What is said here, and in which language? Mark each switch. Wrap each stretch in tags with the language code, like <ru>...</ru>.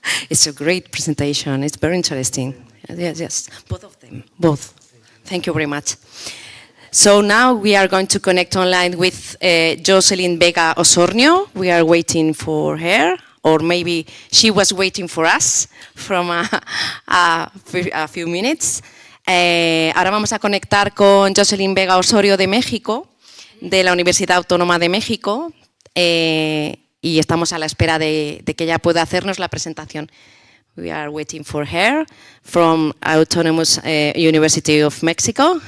<en>It's a great presentation. It's very interesting. Yes, both of them, both. Thank you very much. So now we are going to connect online with Joseline Vega Osornio. We are waiting for her, or maybe she was waiting for us from a few minutes.</en> <es>Ahora vamos a conectar con Joseline Vega Osornio de México, de la Universidad Autónoma de México, y estamos a la espera de que ella pueda hacernos la presentación.</es> <en>We are waiting for her from Autonomous University of Mexico.</en>